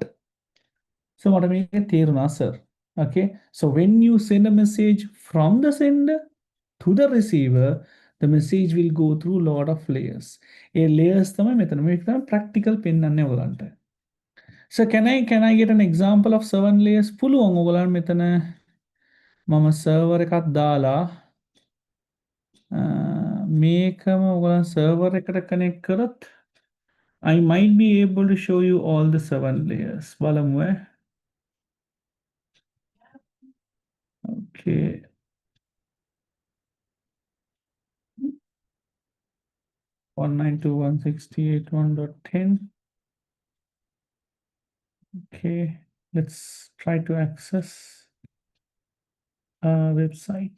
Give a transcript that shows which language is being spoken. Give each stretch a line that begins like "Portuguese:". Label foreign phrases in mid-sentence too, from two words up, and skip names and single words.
English: So what I make a answer. Okay. So when you send a message from the sender to the receiver, the message will go through a lot of layers. A layers practical pen. So can I get an example of 7 layers?
Sinhala: පුළුවන් ඔයගොල්ලන් මෙතන මම සර්වර් එකක් දාලා මේකම ඔයගොල්ලන් සර්වර් එකට කනෙක්ට් කරොත්
English: I might be able to show you all the 7 layers.
Sinhala: බලමු ඈ.
English: Okay. 192.168.1.10. Okay, let's try to access a website.